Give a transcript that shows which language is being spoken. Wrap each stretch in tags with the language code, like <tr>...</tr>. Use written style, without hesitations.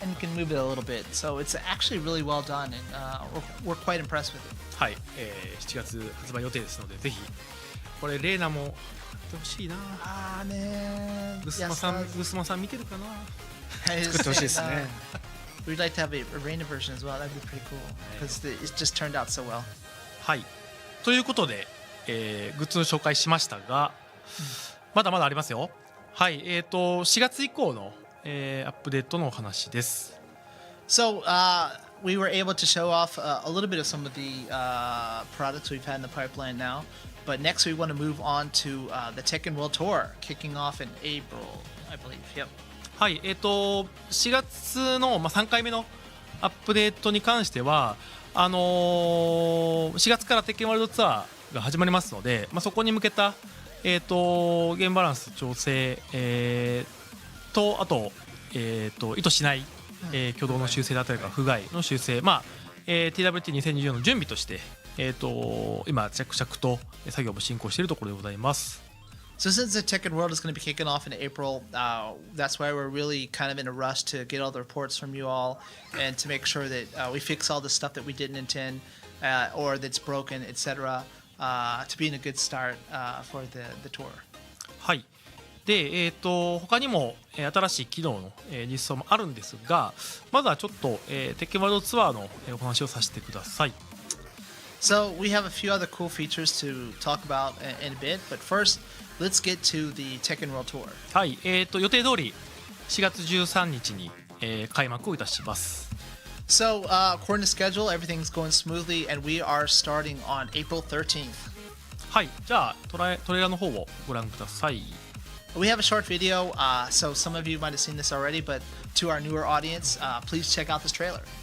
<en>And you can move it a little bit. So it's actually really well done, and we're quite impressed with it.</en> <ja>はい、7月発売予定ですのでぜひこれレーナもやってほしいな</ja> <en>Ah, man.</en> <ja>グスマさん見てるかな作ってほしいですね</ja> <en>We'd like to have a Reina version as well. That'd be pretty cool because it just turned out so well.</en> <ja>はいということで、グッズの紹介しましたが、まだまだありますよはい4月以降の、アップデートのお話です</ja> <en>So we were able to show off a little bit of some of the products we've had in the pipeline now. But next we want to move on to the Tekken World Tour, kicking off in April, I believe. Yep.</en> <ja>はい4月の、3回目のアップデートに関しては4月からテッケンワールドツアーが始まりますので、そこに向けた、ゲームバランス調整、とあと、意図しない、挙動の修正だったりとか不具合の修正、TWT2024 の準備として、今着々と作業も進行しているところでございます。</ja> <en>So since the Tekken World is going to be kicking off in April, that's why we're really kind of in a rush to get all the reports from you all and to make sure that we fix all the stuff that we didn't intend or that's broken, etc. To be in a good start for the tour.</en> <ja>はいで他にも新しい機能の実装もあるんですがまずはちょっとテッケンワールドツアーのお話をさせてください。</ja> <en>So we have a few other cool features to talk about in a bit, but first, let's get to the Tekken World Tour.</en> <ja>はい予定通り4月13日に開幕をいたします。</ja> <en>So according to schedule, everything's going smoothly, and we are starting on April 13th.</en> <ja>はいじゃあトレーラーの方をご覧ください。</ja> <en>We have a short video, so some of you might have seen this already, but to our newer audience, please check out this trailer.</en>